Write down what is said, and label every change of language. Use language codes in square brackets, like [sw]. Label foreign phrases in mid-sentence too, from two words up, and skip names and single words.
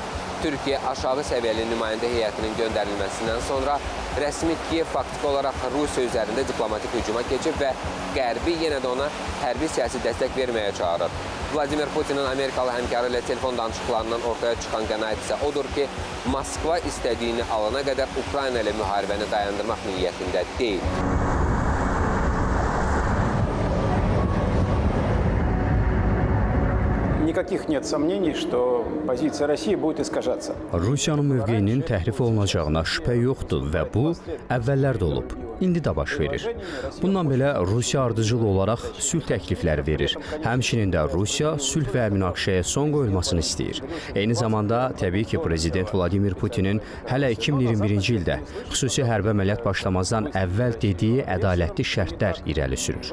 [az] Türkiyə aşağı səviyyəli nümayəndə heyətinin göndərilməsindən sonra rəsmi Kiyev faktiki olaraq Rusiya üzərində diplomatik hücuma keçib və Qərbi yenə də ona hərbi siyasi dəstək verməyə çağırır. Vladimir Putinin Amerikalı həmkarı ilə telefon danışıqlarından ortaya çıxan qənaət isə odur ki, Moskva istədiyini alana qədər Ukrayna ilə müharibəni dayandırmaq niyyətində deyil. [ru] Никаких нет сомнений, что позиция России будет искажаться. [az] Rusiyanın mövqeyinin təhrif olunacağına şübhə yoxdur və bu əvvəllər də olub. İndi də baş verir. Bundan belə Rusiya ardıcıl olaraq sülh təklifləri verir. Həmçinin də Rusiya sülh və münaqişəyə son qoyulmasını istəyir. Eyni zamanda təbii ki, Prezident Vladimir Putinin hələ 2021-ci ildə xüsusi hərbi əməliyyat başlamazdan əvvəl dediyi ədalətli şərtlər irəli sürür.